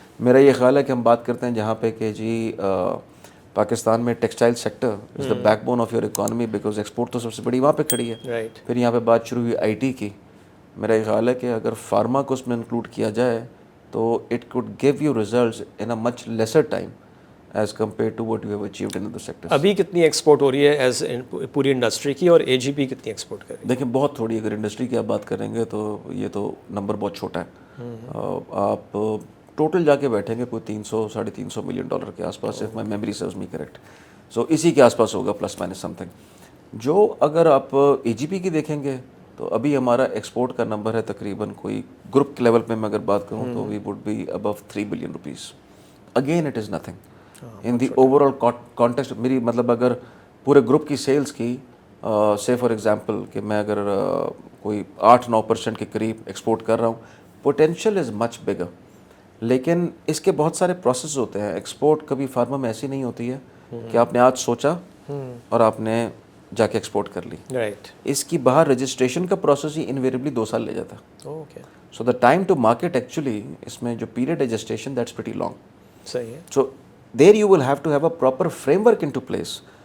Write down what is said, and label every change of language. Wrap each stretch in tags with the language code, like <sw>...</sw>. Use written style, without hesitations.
<ur>میرا یہ خیال ہے کہ ہم بات کرتے ہیں جہاں پہ کہ جی پاکستان میں textile sector</ur> <en>is the backbone of your economy</en> <ur>because export تو سب سے بڑی وہاں پہ کھڑی ہے. پھر یہاں پہ بات شروع ہوئی آئی ٹی کی. میرا یہ خیال ہے کہ اگر فارما کو اس میں انکلوڈ کیا جائے تو</ur> <en>It could give you results in a much lesser time as compared to what you have achieved in other sectors.</en> <ur>ابھی کتنی ایکسپورٹ ہو رہی ہے ایز پوری انڈسٹری کی, اور اے جی پی کتنی ایکسپورٹ کر رہی ہے؟ دیکھیں بہت تھوڑی, اگر انڈسٹری کی آپ بات کریں گے تو یہ تو نمبر بہت چھوٹا ہے. آپ ٹوٹل جا کے بیٹھیں گے کوئی 300-350 ملین ڈالر کے آس پاس,</ur> <en>if my memory serves me correct.</en> <ur>سو اسی کے آس پاس ہوگا پلس مائنس سم تھنگ. جو اگر آپ اے جی پی کی دیکھیں گے تو ابھی ہمارا ایکسپورٹ کا نمبر ہے تقریباً کوئی گروپ کے لیول پہ میں اگر بات کروں تو</ur> <en>We would be about 3 billion rupees. Again it is nothing in the overall context.</en> <ur>میری مطلب اگر پورے گروپ کی سیلس کی سے فار ایگزامپل کہ میں اگر کوئی 8-9% کے قریب ایکسپورٹ کر رہا ہوں,</ur> <en>Potential is much bigger.</en> <ur>لیکن اس کے بہت سارے پروسیس ہوتے ہیں. ایکسپورٹ کبھی فارما میں ایسی نہیں ہوتی ہے کہ آپ نے آج سوچا اور آپ نے جا کے ایکسپورٹ کر لی. رائٹ. اس کی باہر رجسٹریشن کا پروسیس ہی انویریبلی 2 سال لے جاتا ہے. Okay.</ur> <en>so the time to market actually</en> <ur>اس میں جو پیریڈ ہے</ur> <en>Gestation that's pretty long.</en> <ur>صحیح ہے.</ur> <en>So there you will have to have a proper framework in to place.</en>